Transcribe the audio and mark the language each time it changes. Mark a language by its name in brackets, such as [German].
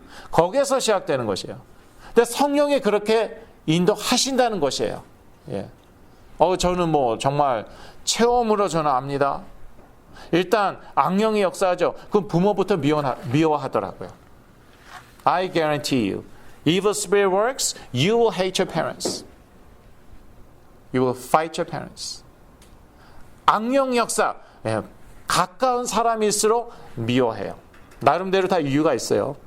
[Korean] 거기에서 시작되는 것이에요. 근데 성령이 그렇게 인도하신다는 것이에요. 저는 뭐 정말 체험으로 저는 압니다. 일단 악령이 역사하죠. 그럼 부모부터 미워하더라고요. [English] I guarantee you, evil spirit works, you will hate your parents. You will fight your parents. [Korean] 악령 역사, 가까운 사람일수록 미워해요. 나름대로 다 이유가 있어요.